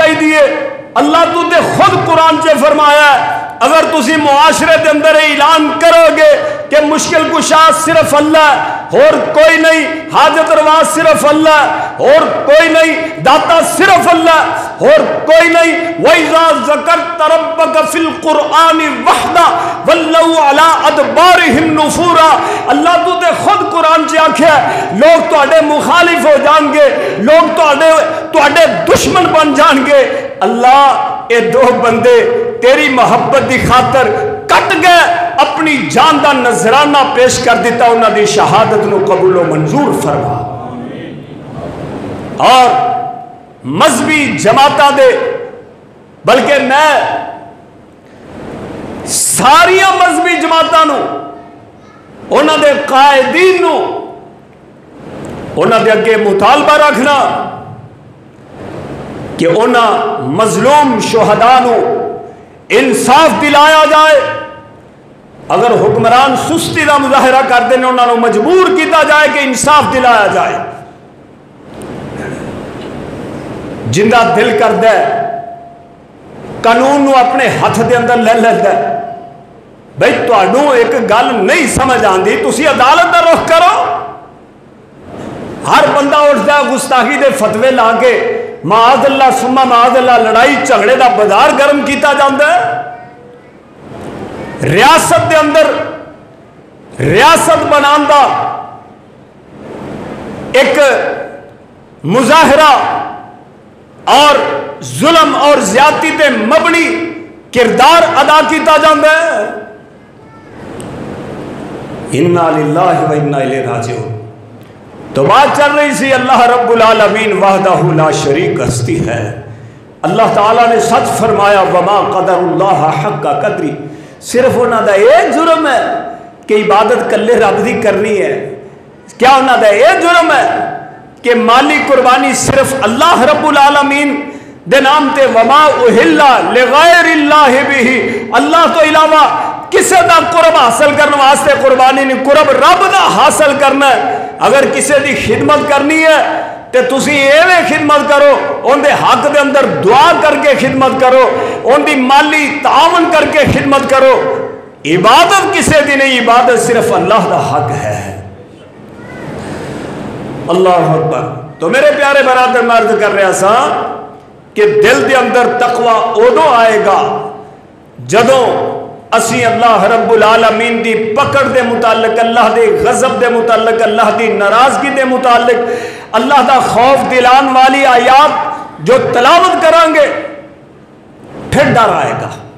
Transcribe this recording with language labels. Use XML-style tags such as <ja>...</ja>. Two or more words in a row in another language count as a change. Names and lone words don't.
<pa>اللہ تو دے خود قرآن چے فرمایا ہے اگر تسی معاشرے دے اندر اعلان کرو گے کہ مشکل کشا صرف اللہ اور کوئی نہیں، حاجت روا صرف اللہ اور کوئی نہیں، داتا صرف اللہ اور کوئی نہیں،</pa> <ar>وَإِذَا ذَكَرْتَ رَبَّكَ فِي الْقُرْآنِ وَحْدَ وَلَّوْا عَلَىٰ أَدْبَارِهِمْ نُفُورًا۔</ar> <pa>اللہ تو تے خود قرآن چ آکھیا لوگ تواڈے مخالف ہو جان گے، لوگ تواڈے دشمن بن جان گے۔ اللہ اے دو بندے تیری محبت دی خاطر کٹ گئے، اپنی جان دا نذرانہ پیش کر دیتا، انہاں دی شہادت نو قبول و منظور فرما۔ اور مذہبی جماعتاں دے بلکہ میں ساریاں مذہبی جماعتاں نو انہاں دے قائدین نو انہاں دے اگے مطالبہ رکھنا کہ انہاں مظلوم شہداء نو انصاف دلایا جائے۔ اگر حکمران سستی دا مظاہرہ کر دینے انہاں نو مجبور کیتا جائے کہ انصاف دلایا جائے۔ جندہ دل کر دے قانون نو اپنے ہاتھ دے اندر لے لیتا ہے، بھئی تواڈوں ایک گل نہیں سمجھ آندی تسی عدالت دا رخ کرو۔ ہر بندہ اٹھتا ہے گستاخی دے فتوے لا کے</pa> <ar>معاذ اللہ ثم معاذ اللہ</ar> <pa>لڑائی جھگڑے دا بازار گرم کیتا جاندا ہے۔ ریاست دے اندر ریاست بنان دا ایک مظاہرہ اور ظلم اور زیادتی تے مبنی کردار ادا کیتا جاندا ہے۔</pa> <ar>انا للہ و انا الیہ راجعون۔</ar> <pa>تو بات چل رہی سی</pa> <ar>اللہ رب العالمین وحدہ لا شریک</ar> <pa>ہستی ہے۔ اللہ تعالیٰ نے سچ فرمایا</pa> <ar>وما قدر اللہ حق قدری۔</ar> <pa>صرف انہاں دا ایک جرم ہے کہ عبادت کلے رب دی کرنی ہے۔ کیا انہاں دا ایک جرم ہے کہ مالی قربانی صرف</pa> <ar>اللہ رب العالمین</ar> <pa>دے نام تے</pa> <ar>وما اہلا لغیر اللہ</ar> <pa>بھی، اللہ تو علاوہ کسے دا قرب حاصل کرنے واسطے قربانی نہیں، قرب رب دا حاصل کرنا ہے۔ اگر کسے دی خدمت کرنی ہے تے تسی ایویں خدمت کرو، ان دے حق دے اندر دعا کر کے خدمت کرو، ان دی مالی تعاون کر کے خدمت کرو۔ عبادت کسے دی نہیں، عبادت صرف اللہ دا حق ہے۔</pa> <ar>اللہ اکبر۔</ar> <pa>تو میرے پیارے برادر میں عرض کر رہا سا کہ دل دے اندر تقوی ادو آئے گا جدوں اسی</pa> <ar>اللہ رب العالمین</ar> <pa>دی پکڑ دے متعلق، اللہ دے غضب دے متعلق، اللہ دی ناراضگی دے متعلق اللہ دا خوف دلان والی آیات جو تلاوت کریں گے پھر ڈر آئے گا۔</pa>